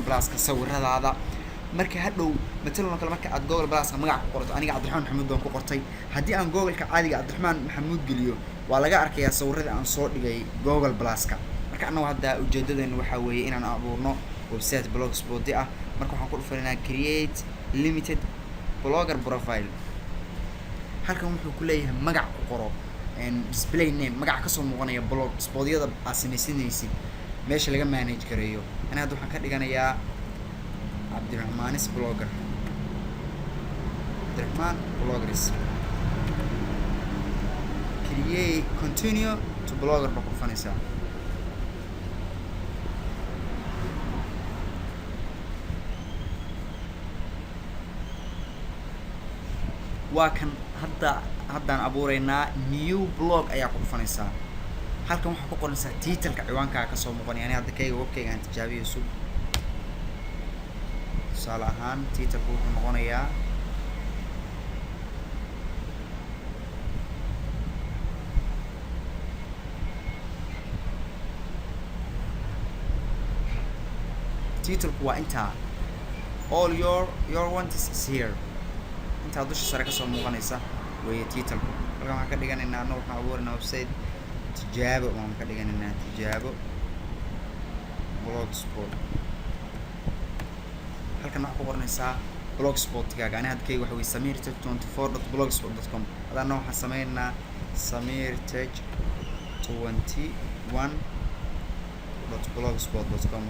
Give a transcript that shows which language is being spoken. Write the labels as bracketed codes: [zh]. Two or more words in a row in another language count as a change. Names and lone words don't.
[so] Plus ka sawiradaada marka hadhow matalan kale marka aad Google Plus ka magac ku qorto aniga Cabdiraxmaan Maxamuud baan ku qortay haddii aan Google-ka caadiga Cabdiraxmaan Maxamuud geliyo waa laga arkayaa sawirada aan soo dhigay Google Plus ka marka anagu hadda ujeedadeena waxa weeye inaan abuurno website blogspot ah marka waxaan ku dhufanaynaa [en] create limited blogger profile [so] halkan wuxuu ku leeyahay magac ku qoro [en] display name [so] magac ka soo muuqanaya blogspot-yada aad samaysanaysid meesha laga manage gareeyo ana hadda waxaan ka dhiganayaa Abdurrahman's blogger Abdurrahman bloggers [en] create continue to blogger [so] ba ku dhufanaysaa waa kan haddaan abuuraynaa [en] new blog [so] ayaa ku dhufanaysaa halkan waxaa ku qoranaysaa titleka ciwaankaaga kasoo muuqanaya ani hadda webkayga aan tijaabiyo sug tusaale ahaan titleka wuxuu noqonayaa titlku waa intaa [en] all your want is here [so] inta dusha sare ka soo muuqanaysa way titlku halkan waxaan ka dhiganaynaa anoo waxaan abuuraynaa website tijaabo waan ka dhiganaynaa tijaabo blogspot halkan waxaad ku qoranaysaa blogspot-kaaga ani hadkayga waxa weeye samirtech24.blogspot.com hadana waxaan sameynaynaa samirtech21.blogspot.com